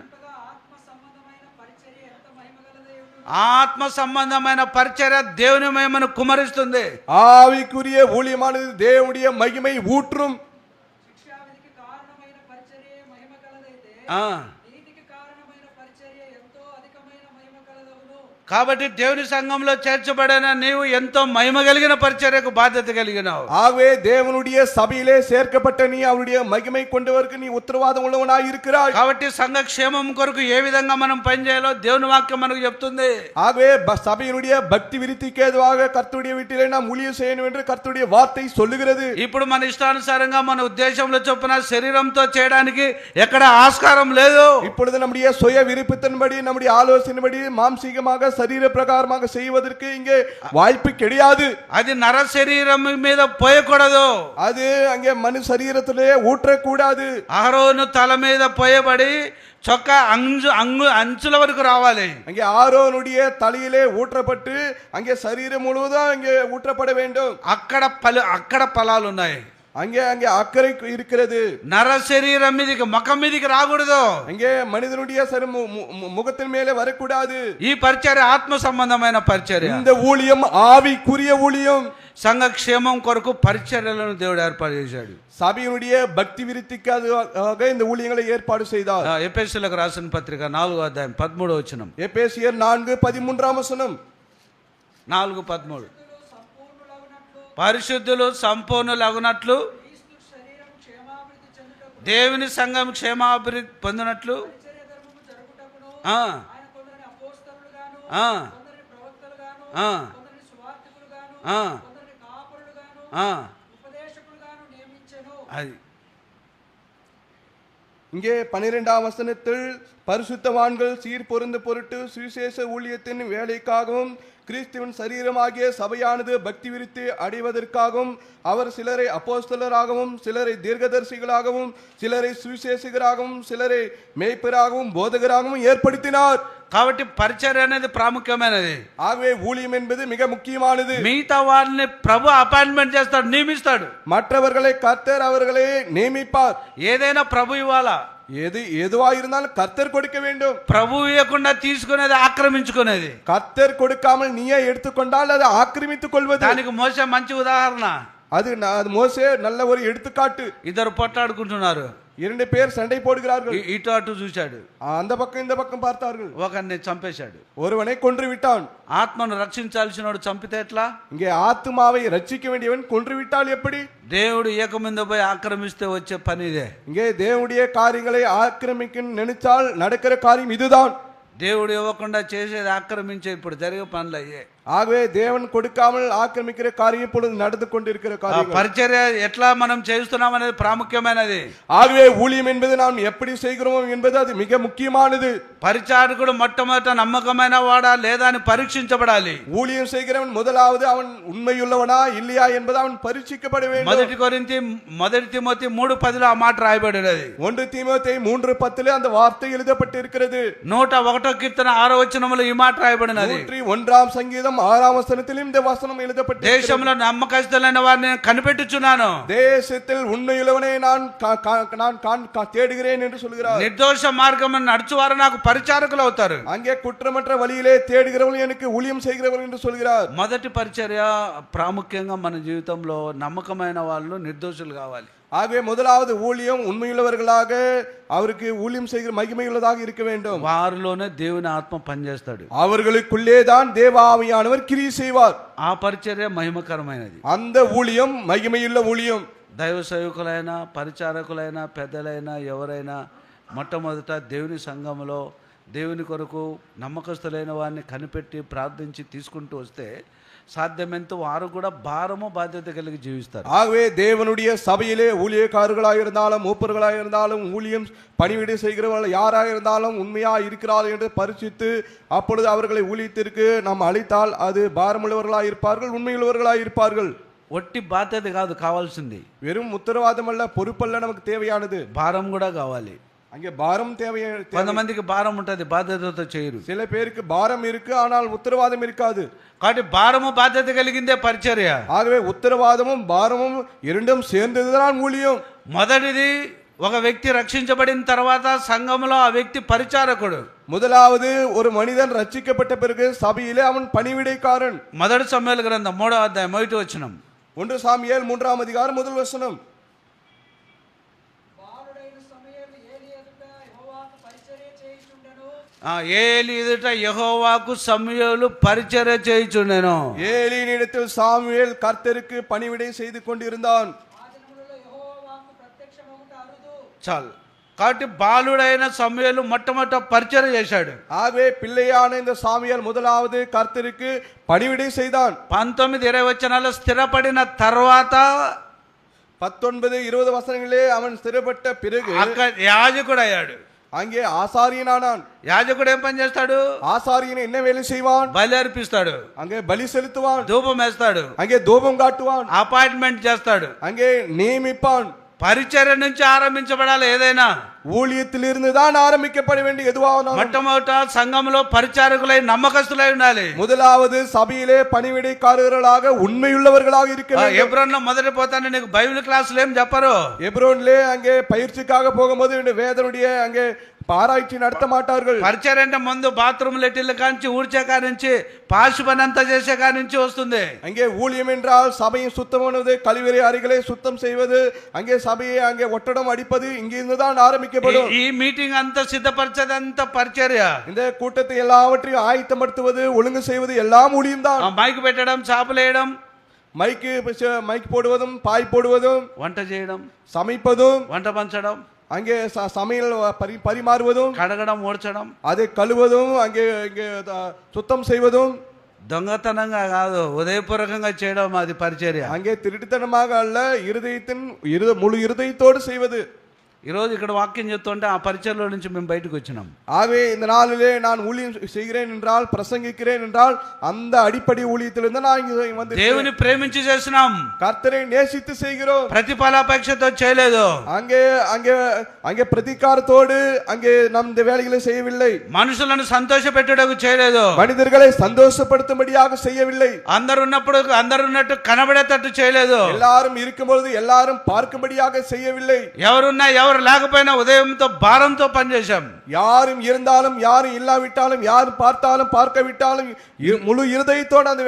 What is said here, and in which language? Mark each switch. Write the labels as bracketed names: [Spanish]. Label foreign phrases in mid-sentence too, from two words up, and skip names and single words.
[Telugu] ఆత్మ సంబంధమైన పరిచర్య ఎంత మహిమగలదో. ఆత్మ సంబంధమైన పరిచర్య దేవుని మహిమను కుమరిస్తుంది. [Tamil] ஆவிக்குரிய ஊழியமானது தேவனுடைய மகிமை ஊற்றும். [Telugu] శిక్షావిధికి కారణమైన పరిచర్య మహిమగలదైతే నీతికి కారణమైన పరిచర్య ఎంతో అధికమైన మహిమగలదవును. కాబట్టి దేవుని సంఘంలో చేర్చబడిన నీవు ఎంతో మహిమ కలిగిన పరిచర్యకు బాధ్యత కలిగినావు. [Tamil] ஆகவே தேவனுடைய சபையிலே சேர்க்கப்பட்ட நீ அவருடைய மகிமை கொண்டவருக்கு நீ உத்தரவாதம் உள்ளவனாய் இருக்கிறாய். [Telugu] కాబట్టి సంఘ క్షేమం కొరకు ఏ విధంగా మనం పనిచేయాలో దేవుని వాక్యం మనకు చెప్తుంది. [Tamil] ஆகவே சபையினுடைய பக்தி விருத்திக்கு ஏதுவாக கர்த்தருடைய வீட்டிலே நாம் ஊழியம் செய்யணும் என்று கர்த்தருடைய வார்த்தை சொல்லுகிறது. [Telugu] ఇప్పుడు మన ఇష్టానుసారంగా మన ఉద్దేశంలో చొప్పున శరీరంతో చేయడానికి ఎక్కడ ఆస్కారం లేదు. [Tamil] இப்பொழுது நம்முடைய சுய விருப்பத்தின்படி நம்முடைய ஆலோசனைப்படி மாம்சீகமாக சரீர பிரகாரமாக செய்வதற்கு இங்கே வாய்ப்பு கிடையாது. [Telugu] అది నర శరీరం మీద పోయకూడదు. [Tamil] அது அங்கே மனு சரீரத்திலே ஊற்றக்கூடாது. [Telugu] అహరోను తల మీద పోయబడి చొక్కా అంచుల వరకు రావాలి. [Tamil] அங்கே ஆரோனுடைய தலையிலே ஊற்றப்பட்டு அங்கே சரீரம் முழுவதும் அங்கே ஊற்றப்பட வேண்டும். [Telugu] అక్కడ ఫలాలు ఉన్నాయి. [Tamil] அங்கே அங்கே அக்கறை இருக்கிறது. [Telugu] నర శరీరం మీదకి ముఖం మీదకి రాకూడదు. [Tamil] அங்கே மனிதனுடைய முகத்தின் மேலே வரக்கூடாது. [Telugu] ఈ పరిచర్య ఆత్మ సంబంధమైన పరిచర్య. [Tamil] இந்த ஊழியம் ஆவிக்குரிய ஊழியம். [Telugu] సంఘ క్షేమం కొరకు పరిచర్యలను దేవుడు ఏర్పాటు చేశాడు. [Tamil] சபையினுடைய பக்தி விருத்திக்காக இந்த ஊழியங்களை ஏற்பாடு செய்தார். [Telugu] ఎఫెసీయులకు రాసిన పత్రిక 4వ అధ్యాయం 13వ వచనం. [Tamil] எபேசியர் 4:13 வசனம். [Telugu] 4:13 పరిశుద్ధులు సంపూర్ణులగునట్లు దేవుని సంఘం క్షేమాభివృద్ధి పొందినట్లు అది [Tamil] இங்கே 12ஆம் வசனத்தில் பரிசுத்தவான்கள் சீர் பொருந்த பொருட்டு சுவிசேஷ ஊழியத்தின் வேலைக்காகவும் கிறிஸ்துவின் சரீரமாகிய சபையானது பக்தி விருத்தி அடைவதற்காகவும் அவர் சிலரை அப்போஸ்தலராகவும் சிலரை தீர்க்கதரிசிகளாகவும் சிலரை சுவிசேஷகராகவும் சிலரை மேய்ப்பராகவும் போதகராகவும் ஏற்படுத்தினார். [Telugu] కాబట్టి పరిచర్య అనేది ప్రాముఖ్యమైనది. [Tamil] ஆகவே ஊழியம் என்பது மிக முக்கியமானது. [Telugu] మిగతా వారిని ప్రభు అపాయింట్మెంట్ చేస్తాడు, నియమిస్తాడు. [Tamil] மற்றவர்களை கர்த்தர் அவர்களை நியமிப்பார். [Telugu] ఏదైనా ప్రభు ఇవ్వాలా? [Tamil] எதுவா இருந்தாலும் கர்த்தர் கொடுக்க வேண்டும். [Telugu] ప్రభు ఇవ్వకుండా తీసుకునేది ఆక్రమించుకునేది. [Tamil] கர்த்தர் கொடுக்காமல் நீயே எடுத்துக்கொண்டால் அதை ஆக்கிரமித்துக் கொள்வது. [Telugu] దానికి మోసే మంచి ఉదాహరణ. [Tamil] அது மோசே நல்ல ஒரு எடுத்துக்காட்டு. [Telugu] ఇద్దరు పొట్టాడుకుంటున్నారు. [Tamil] 2 பேர் சண்டை போடுகிறார்கள். [Telugu] ఇటు అటు చూశాడు. [Tamil] அந்த பக்கம் இந்த பக்கம் பார்த்தார்கள். [Telugu] ఒకరిని చంపేశాడు. [Tamil] ஒருவனை கொன்று விட்டான். [Telugu] ఆత్మను రక్షించాల్సినోడు చంపితే ఎట్లా? [Tamil] இங்கே ஆத்துமாவை ரட்சிக்க வேண்டியவன் கொன்று விட்டால் எப்படி? [Telugu] దేవుడు ఏకమంద పోయి ఆక్రమిస్తే వచ్చే పని ఇదే. [Tamil] இங்கே தேவனுடைய காரியங்களை ஆக்கிரமிக்க நினைச்சால் நடக்கிற காரியம் இதுதான். [Telugu] దేవుడు ఇవ్వకుండా చేసేది ఆక్రమించే ఇప్పుడు జరిగే పనులు అయ్యే. [Tamil] ஆகவே தேவன் கொடுக்காமல் ஆக்கிரமிக்கிற காரியம் இப்பொழுது நடந்து கொண்டிருக்கிற காரியம். [Telugu] పరిచర్య ఎట్లా మనం చేస్తున్నాం అనేది ప్రాముఖ్యమైనది. [Tamil] ஆகவே ஊழியம் என்பது நாம் எப்படி செய்கிறோம் என்பது அது மிக முக்கியமானது. [Telugu] పరిచారకుడు మొట్టమొదట నమ్మకమైన వాడా లేదా అని పరీక్షించబడాలి. [Tamil] ஊழியம் செய்கிறவன் முதலாவது அவன் உண்மையுள்ளவனா இல்லையா என்பது அவன் பரீட்சிக்கப்பட வேண்டும். [Telugu] మొదటి తిమోతి 3:10 ఆ మాట రాయబడినది. [Tamil] 1 தீமோத்தேயு 3:10 அந்த வார்த்தை எழுதப்பட்டு இருக்கிறது. [Telugu] 101వ కీర్తన 6వ వచనములో ఈ మాట రాయబడినది. 101వ సంగీతం 6వ [Tamil] వచనத்தில் இந்த வசனம் எழுதப்பட்டு [Telugu] దేశంలో నమ్మకస్తులైన వారిని కనిపెట్టుచున్నాను. [Tamil] தேசத்தில் உண்மையுள்ளவனை நான் தேடுகிறேன் என்று சொல்கிறார். [Telugu] నిర్దోష మార్గమున నడుచువారు నాకు పరిచారకులు అవుతారు. [Tamil] அங்கே குற்றமற்ற வழியிலே தேடுகிறவர்கள் எனக்கு ஊழியம் செய்கிறவர்கள் என்று சொல்கிறார். [Telugu] మొదటి పరిచర్య ప్రాముఖ్యంగా మన జీవితంలో నమ్మకమైన వాళ్ళు నిర్దోషులు కావాలి. [Tamil] ஆகவே முதலாவது ஊழியம் உண்மையுள்ளவர்களாக அவருக்கு ஊழியம் செய்கிற மகிமையுள்ளதாக இருக்க வேண்டும். [Telugu] వారిలోనే దేవుని ఆత్మ పనిచేస్తాడు. [Tamil] அவர்களுக்குள்ளே தான் தேவ ஆவியானவர் கிரியை செய்வார். [Telugu] ఆ పరిచర్య మహిమకరమైనది. [Tamil] அந்த ஊழியம் மகிமையுள்ள ஊழியம். [Telugu] దైవ సేవకులైనా పరిచారకులైనా పెద్దలైనా ఎవరైనా మొట్టమొదట దేవుని సంఘంలో దేవుని కొరకు నమ్మకస్తులైన వారిని కనిపెట్టి ప్రార్థించి తీసుకుంటూ వస్తే సాధ్యమెంత వారు కూడా భారము బాధ్యత కలిగి జీవిస్తారు. [Tamil] ஆகவே தேவனுடைய சபையிலே ஊழியக்காரர்களாக இருந்தாலும் மூப்பர்களாக இருந்தாலும் ஊழியம் பணிவிடை செய்கிறவர்கள் யாராக இருந்தாலும் உண்மையா இருக்கிறார்கள் என்று பரிசித்து அப்பொழுது அவர்களை ஊழியத்திற்கு நாம் அளித்தால் அது பாரமுள்ளவர்களாக இருப்பார்கள், உண்மையுள்ளவர்களாக இருப்பார்கள். [Telugu] ఒట్టి బాధ్యత కాదు కావాల్సింది, [Tamil] வெறும் உத்தரவாதம் அல்ல, பொறுப்பல்ல நமக்கு தேவையானது, [Telugu] భారం కూడా కావాలి. [Tamil] அங்கே பாரம் தேவை. [Telugu] కొంతమందికి భారం ఉంటుంది, బాధ్యతతో చేయరు. [Tamil] சில பேருக்கு பாரம் இருக்கு ஆனால் உத்தரவாதம் இருக்காது. [Telugu] కాబట్టి భారము బాధ్యత కలిగిందే పరిచర్య. [Tamil] ஆகவே உத்தரவாதமும் பாரமும் இரண்டும் சேர்ந்ததுதான் ஊழியம். [Telugu] మొదటిది ఒక వ్యక్తి రక్షించబడిన తర్వాత సంఘంలో ఆ వ్యక్తి పరిచారకుడు. [Tamil] முதலாவது ஒரு மனிதன் ரட்சிக்கப்பட்ட பிறகு சபையிலே அவன் பணிவிடைக்காரன். [Telugu] మొదటి సమూయేలు గ్రంథం 3వ అధ్యాయం 1వ వచనం. [Tamil] 1 சாமுவேல் 3ஆம் அதிகாரம் 1 வசனம். [Telugu] ఏలీ ఎదుట యెహోవాకు సమూయేలు పరిచర్య చేయుచుండెను. [Tamil] ஏலியினிடத்தில் சாமுவேல் கர்த்தருக்கு பணிவிடை செய்து கொண்டிருந்தான். [Telugu] చాలు. కాబట్టి బాలుడైన సమూయేలు మొట్టమొదట పరిచర్య చేశాడు. [Tamil] ஆகவே பிள்ளையான இந்த சாமுவேல் முதலாவது கர்த்தருக்கு பணிவிடை செய்தான். [Telugu] 19-20 వచనాల్లో స్థిరపడిన తర్వాత [Tamil] 19-20 வசனங்களிலே அவன் ஸ்திரப்பட்ட பிறகு [Telugu] అక్కడ యాజకుడు అయ్యాడు. [Tamil] அங்கே ஆசாரியனானான். [Telugu] యాజకుడు ఏం పని చేస్తాడు? [Tamil] ஆசாரியன் என்ன வேலை செய்வான்? [Telugu] బలి అర్పిస్తాడు, [Tamil] அங்கே பலி செலுத்துவான், [Telugu] ధూపం వేస్తాడు, [Tamil] அங்கே தூபம் காட்டுவான், [Telugu] అపాయింట్మెంట్ చేస్తాడు. [Tamil] அங்கே நியமிப்பான். [Telugu] పరిచర్య నుంచి ఆరంభించబడాలి. ఏదైనా [Tamil] ஊழியத்திலிருந்து தான் ஆரம்பிக்கப்பட வேண்டிய எதுவானாலும் [Telugu] మొట్టమొదట సంఘంలో పరిచారకులై నమ్మకస్తులై ఉండాలి. [Tamil] முதலாவது சபையிலே பணிவிடைக்காரர்களாக உண்மையுள்ளவர்களாக இருக்க வேண்டும். [Telugu] ఎబ్రోన్లో మొదటి పోతాను నీకు బైబిల్ క్లాసులు ఏం చెప్పరు. [Tamil] எப்ரோன்லே அங்கே பயிற்சிக்காக போகும்போது இந்த வேதனுடைய அங்கே ஆராய்ச்சி நடத்த மாட்டார்கள். [Telugu] పరిచర్య అంటే ముందు బాత్రూమ్ లెటిన్ల కాంచి ఊడ్చే కానించి పాశు పని అంతా చేసే కానించి వస్తుంది. [Tamil] அங்கே ஊழியம் என்றால் சபையை சுத்தம் பண்ணுவது, கழிவறை அறைகளை சுத்தம் செய்வது, அங்கே சபையை அங்கே ஒட்டடம் அடிப்பது இங்கிருந்து தான் ஆரம்பிக்கப்படும். [Telugu] ఈ మీటింగ్ అంతా సిద్ధపరిచేది అంతా పరిచర్య. [Tamil] இந்த கூட்டத்தை எல்லாவற்றையும் ஆயத்தப்படுத்துவது, ஒழுங்கு செய்வது எல்லாம் ஊழியம் தான். [Telugu] మైక్ పెట్టడం, చాపలు వేయడం, [Tamil] மைக் போடுவதும், பாய் போடுவதும், [Telugu] వంట చేయడం, [Tamil] சமைப்பதும், [Telugu] వంట పంచడం, [Tamil] அங்கே சமையல் பரிமாறுவதும், [Telugu] కడగడం, ఊడ్చడం, [Tamil] அதை கழுவதும், அங்கே சுத்தம் செய்வதும், [Telugu] దొంగతనంగా కాదు, ఉదయపూర్వకంగా చేయడం అది పరిచర్య. [Tamil] அங்கே திருட்டுத்தனமாக அல்ல, முழு இருதயத்தோடு செய்வது. [Telugu] ఈరోజు ఇక్కడ వాక్యం చెప్తుంటే ఆ పరిచర్లో నుంచి మేము బయటకు వచ్చినాం. [Tamil] ஆகவே இந்த நாளிலே நான் ஊழியம் செய்கிறேன் என்றால், பிரசங்கிக்கிறேன் என்றால், அந்த அடிப்படை ஊழியத்திலிருந்து நான் இங்கே வந்து [Telugu] దేవుని ప్రేమించి చేసినాం, [Tamil] கர்த்தரை நேசித்து செய்கிறோம். [Telugu] ప్రతిఫలాపేక్షతో చేయలేదు. [Tamil] அங்கே அங்கே அங்கே பிரதிகாரத்தோடு அங்கே நம் இந்த வேலைகளை செய்யவில்லை. [Telugu] మనుషులను సంతోష పెట్టుటకు చేయలేదు. [Tamil] மனிதர்களை சந்தோஷப்படுத்தும்படியாக செய்யவில்லை. [Telugu] అందరు ఉన్నప్పుడు అందరు ఉన్నట్టు కనబడేటట్టు చేయలేదు. [Tamil] எல்லாரும் இருக்கும் பொழுது எல்லாரும் பார்க்கும்படியாக செய்யவில்லை. [Telugu] ఎవరున్నా ఎవరు లేకపోయినా ఉదయంతో భారంతో పనిచేశాం. [Tamil] யாரும் இருந்தாலும் யாரும் இல்லாவிட்டாலும் யாரும் பார்த்தாலும் பார்க்கவிட்டாலும் முழு இருதயத்தோடு அந்த